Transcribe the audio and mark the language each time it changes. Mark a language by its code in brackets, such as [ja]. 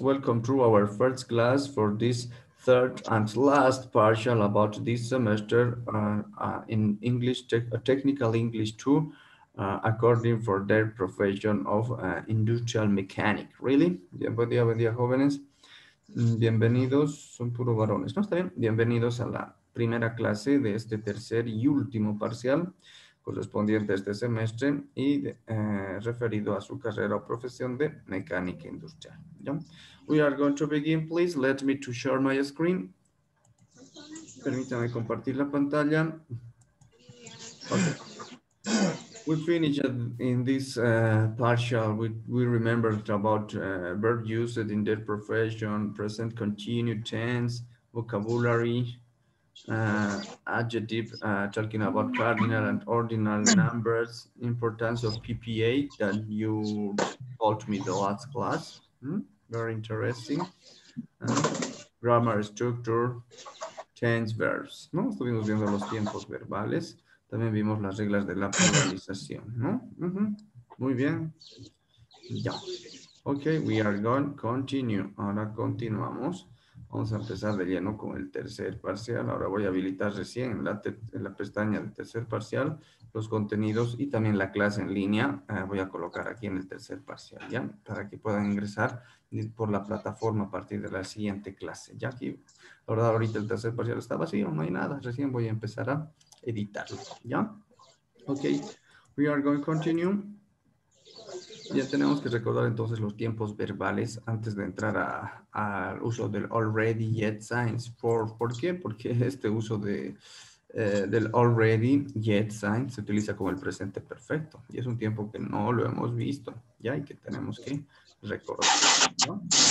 [en] Welcome to our first class for this third and last partial about this semester in English, technical English 2, according for their profession of industrial mechanic. [es] Really? Buen día, jóvenes. Bienvenidos, son puro varones, ¿no? Está bien. Bienvenidos a la primera clase de este tercer y último parcial correspondiente a este semestre y referido a su carrera o profesión de mecánica industrial. ¿Ya? [en] We are going to begin, please. Let me to share my screen. [es] Permítame compartir la pantalla. [en] Okay. We finished in this partial, we remembered about verb used in their profession, present continued tense, vocabulary, adjective, talking about cardinal and ordinal numbers, importance of PPA that you told me the last class. Very interesting. Grammar structure, tense verbs, ¿no? [es] Estuvimos viendo los tiempos verbales. También vimos las reglas de la pluralización, ¿no? Muy bien. Ya. [en] Ok, we are going to continue. [es] Ahora continuamos. Vamos a empezar de lleno con el tercer parcial. Ahora voy a habilitar recién en la pestaña del tercer parcial los contenidos y también la clase en línea. Voy a colocar aquí en el tercer parcial, ¿ya? Para que puedan ingresar por la plataforma a partir de la siguiente clase. Ya aquí, la verdad, ahorita el tercer parcial está vacío, no hay nada. Recién voy a empezar a editarlo, ¿ya? [en] Ok, we are going to continue. [es] Ya tenemos que recordar entonces los tiempos verbales antes de entrar al uso del already, yet, signs. ¿Por qué? Porque este uso del already, yet, signs se utiliza como el presente perfecto. Y es un tiempo que no lo hemos visto, ¿ya? Y que tenemos que recordar, ¿no?